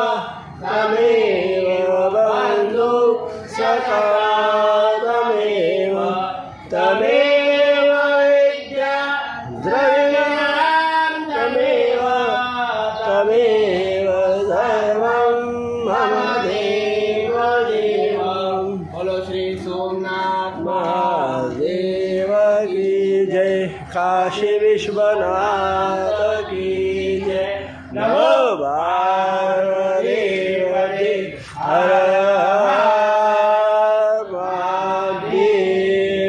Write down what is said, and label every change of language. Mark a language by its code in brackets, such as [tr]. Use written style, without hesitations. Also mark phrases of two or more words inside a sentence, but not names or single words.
[sa] बन्धु सखा तमेव विद्या द्रविणं तमेव सर्वं मम देव देवं। [hi] बोलो श्री सोमनाथ महादेव की जय। काशी विश्वनाथ की जय। नमो पार्वती हर महादेव।